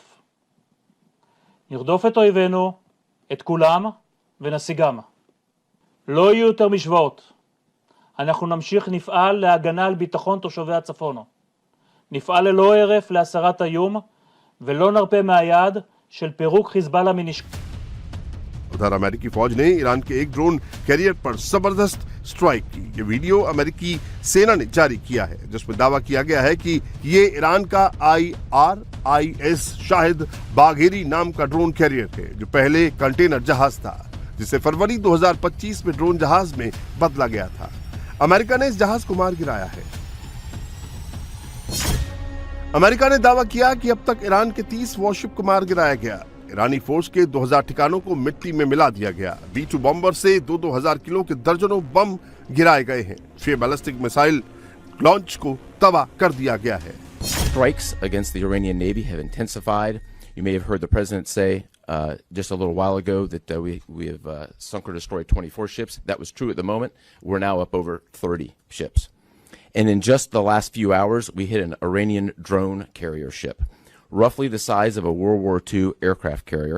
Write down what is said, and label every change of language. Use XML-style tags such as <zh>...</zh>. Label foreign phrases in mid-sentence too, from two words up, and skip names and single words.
<he>נרדוף את אויבינו, את כולם, ונשיגם. לא יהיו יותר משוואות. אנחנו נמשיך נפעל להגנה על ביטחון תושבי הצפון. נפעל ללא הרף להסרת האיום, ולא נרפה מהיעד של פירוק חיזבאללה מנשק.</he> <hi>उधर अमेरिकी फौज ने ईरान के एक</hi> <en>drone carrier</en> <hi>पर जबरदस्त स्ट्राइक की। ये वीडियो अमेरिकी सेना ने जारी किया है, जिसमें दावा किया गया है कि ये ईरान का IRIS शाहिद बाघेरी नाम का</hi> <en>drone carrier</en> <hi>है, जो पहले कंटेनर जहाज था, जिसे फरवरी 2025 में ड्रोन जहाज में बदला गया था। अमेरिका ने इस जहाज को मार गिराया है। अमेरिका ने दावा किया कि अब तक ईरान के 30 वॉरशिप को मार गिराया गया। ईरानी फोर्स के 2000 ठिकानों को मिट्टी में मिला दिया गया। B-2 बॉम्बर से 2,000 किलो के दर्जनों बम गिराए गए हैं। 6</hi> <en>ballistic missile launch</en> <hi>को तबाह कर दिया गया है।</hi> <en>Strikes against the Iranian Navy have intensified. You may have heard the president say just a little while ago that we have sunk or destroyed 24 ships. That was true at the moment. We're now up over 30 ships. And in just the last few hours, we hit an Iranian drone carrier ship, roughly the size of a World War II aircraft carrier.</en>